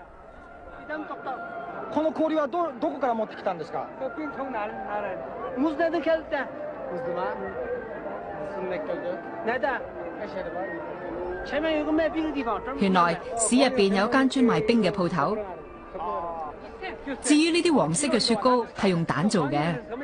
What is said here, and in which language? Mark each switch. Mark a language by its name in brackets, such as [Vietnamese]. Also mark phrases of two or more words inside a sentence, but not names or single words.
[Japanese] この氷はどこから持ってきたんですか？ [Cantonese] 原來市入邊有間專賣冰嘅鋪頭。至於呢啲黃色嘅雪糕係用蛋做嘅。